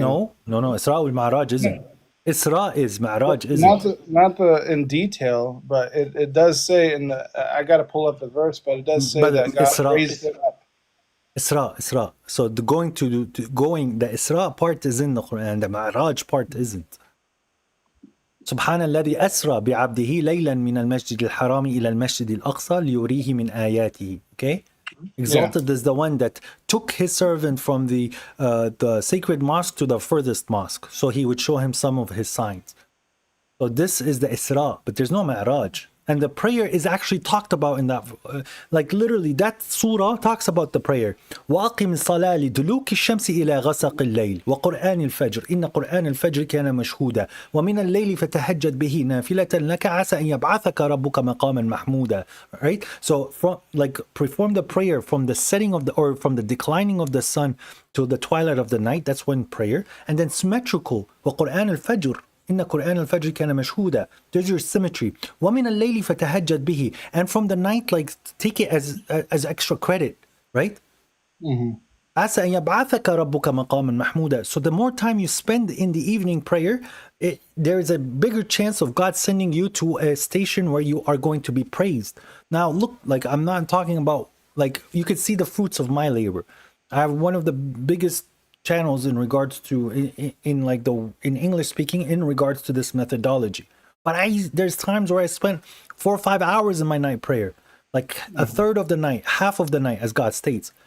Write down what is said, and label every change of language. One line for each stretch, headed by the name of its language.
English: no. Isra wal Mi'raj isn't. Isra is, Mi'raj isn't. Not in detail, but it does say in the. I got to pull up the verse, but it does say that God raised it up. Isra. So the Isra part is in the Quran, the Mi'raj part isn't.
Arabic: سبحان الذي أسرى بعبده ليلا من المسجد الحرام إلى المسجد الأقصى ليريه من آياته.
English: Okay? Exalted is the one that took his servant from the sacred mosque to the furthest mosque, so he would show him some of his signs. So this is the Isra, but there's no Mi'raj. And the prayer is actually talked about in that, like literally that surah talks about the prayer.
Arabic: وَأَقِمِ الصَّلَاةَ لِدُلُوكِ الشَّمْسِ إِلَى غَسَقِ اللَّيْلِ وَقُرْآنِ الْفَجْرِ إِنَّ قُرْآنَ الْفَجْرِ كَانَ مَشْهُودًا وَمِنَ اللَّيْلِ فَتَهَجَّدْ بِهِ نَافِلَةً لَكَ عَسَى أَن يَبْعَثَكَ رَبُّكَ مَقَامًا مَحْمُودًا.
English: Right? So perform the prayer from the setting of from the declining of the sun to the twilight of the night. That's one prayer. And then symmetrical.
Arabic: وَقُرْآنِ الْفَجْرِ إن قرآن الفجر كان مشهودا.
English: There's your symmetry.
Arabic: ومن الليل فتهجد به.
English: And from the night, like, take it as extra credit, right?
Arabic: عسى أن يبعثك ربك مقاما محمودا.
English: So the more time you spend in the evening prayer, there is a bigger chance of God sending you to a station where you are going to be praised. Now look, like, I'm not talking about, like, you could see the fruits of my labor. I have one of the biggest channels in regards to in English speaking in regards to this methodology, but there's times where I spent 4 or 5 hours in my night prayer, like a third of the night, half of the night, as God states.